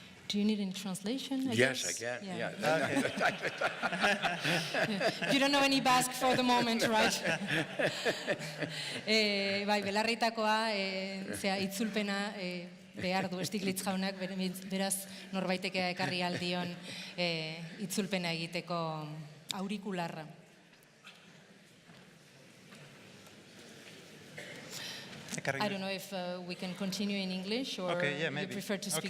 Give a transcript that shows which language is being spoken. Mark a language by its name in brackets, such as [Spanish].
[English] Do you need any translation? Yes, I can. Yeah. You don't know any Basque for the moment, right? [Basque] Bai, belarritakoa, itzulpena behar du Stiglitz jaunak, beraz norbaiteke ekarri aldion itzulpena egiteko aurikularra. [English] I don't know if we can continue in English or you prefer to speak.